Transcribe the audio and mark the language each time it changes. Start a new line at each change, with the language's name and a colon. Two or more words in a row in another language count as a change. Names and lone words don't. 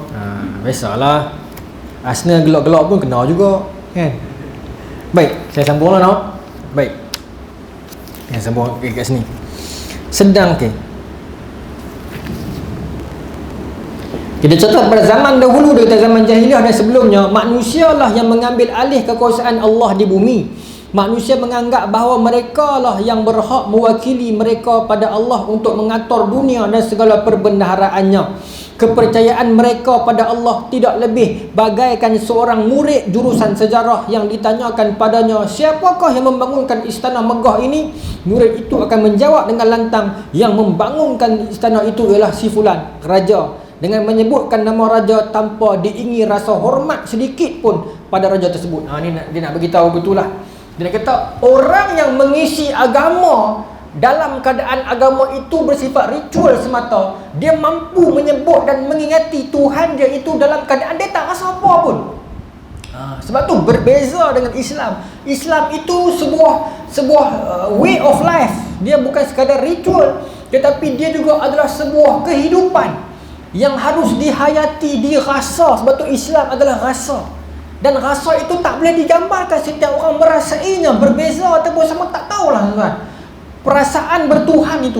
Malay: Biasalah. Arsenal gelak-gelak pun kena juga, kan? Baik, saya sambunglah, no? Baik. Saya sambung kat sini. Sedang ke? Kita catat pada zaman dahulu, dari zaman jahiliah dan sebelumnya, manusialah yang mengambil alih kekuasaan Allah di bumi. Manusia menganggap bahawa mereka lah yang berhak mewakili mereka pada Allah untuk mengatur dunia dan segala perbendaharaannya. Kepercayaan mereka pada Allah tidak lebih bagaikan seorang murid jurusan sejarah yang ditanyakan padanya, siapakah yang membangunkan istana megah ini? Murid itu akan menjawab dengan lantang, yang membangunkan istana itu ialah si fulan, raja, dengan menyebutkan nama raja tanpa diingi rasa hormat sedikit pun pada raja tersebut. Dia nak beritahu betullah. Dia kata orang yang mengisi agama dalam keadaan agama itu bersifat ritual semata, dia mampu menyebut dan mengingati Tuhan dia itu dalam keadaan dia tak rasa apa pun. Sebab tu berbeza dengan Islam. Islam itu sebuah
English: way of life.
Malay: Dia bukan sekadar ritual, tetapi dia juga adalah sebuah kehidupan yang harus dihayati, dirasa. Sebab tu Islam adalah rasa. Dan rasa itu tak boleh digambarkan. Setiap orang merasainya berbeza ataupun sama, tak tahulah tuan. Perasaan bertuhan itu.